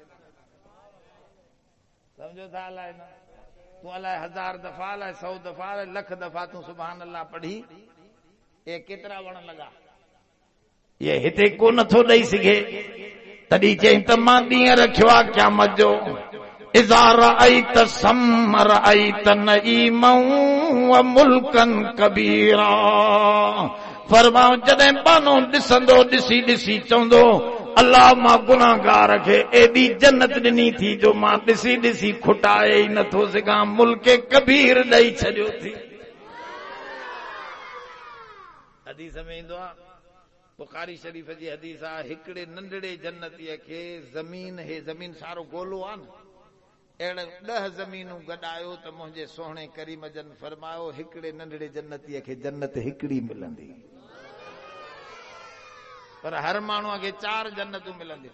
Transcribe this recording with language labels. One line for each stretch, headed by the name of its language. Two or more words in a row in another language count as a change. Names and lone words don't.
Sindhi: समझो था अलाए न तूं अलाए 1000 दफ़ा अलाए 100 दफ़ा अलाए लख दफ़ा तूं
Arabic: سبحان الله
Sindhi: पढ़ी, ये केतिरा वण लॻा ये हिते को नथो ॾेई सघे। तॾहिं चई त मां ॾींहुं रखियो आहे क़यामत जो।
Arabic: إذا رأيت ثم رأيت نعيما و ملكا كبيرا.
Sindhi: फरमाऊं जॾहिं बानो ॾिसंदो ॾिसी ॾिसी चवंदो अल्लाह मां गुनाहगार खे एॾी जन्नत ॾिनी थी जो मां ॾिसी ॾिसी खुटाए ई नथो सघां, मुल्क कबीर ॾेई छॾियो थी। हदीस में ईंदो आहे, बुखारी शरीफ़ जी हदीस आहे, हिकिड़े नंढड़े जन्नतीअ खे ज़मीन हे ज़मीन सारो गोलो आहे न, अहिड़े 10 ज़मीनूं गॾायो त मुंहिंजे सोहणे करीम जन फरमायो हिकिड़े नंढड़े जन्नतीअ खे जन्नत हिकिड़ी मिलंदी, पर हर माण्हूअ खे 4 जन्नतूं मिलंदियूं।